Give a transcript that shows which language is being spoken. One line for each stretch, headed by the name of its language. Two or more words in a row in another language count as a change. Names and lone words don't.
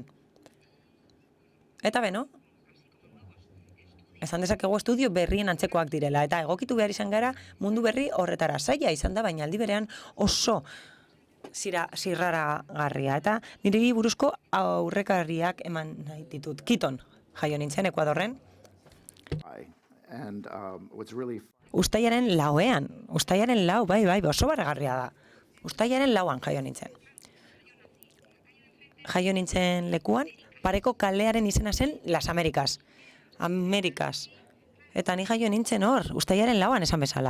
Basque: Eta beno, esan dezakegu estudio berrien antzekoak direla, eta egokitu behar izan gara mundu berri horretara. Zaila izan da, baina aldi berean oso zirraragarria. Eta niri buruzko aurrekarriak eman nahi ditut. Kiton, jaio nintzen, Ekuadorren.
English: And what's really
Basque: Uztailaren lauean, bai, oso barregarria da. Uztailaren lauan jaio nintzen. Jaio nintzen lekuan, pareko kalearen izena zen Las Amerikas. Eta ni jaio nintzen hor, uztailaren lauan esan bezala.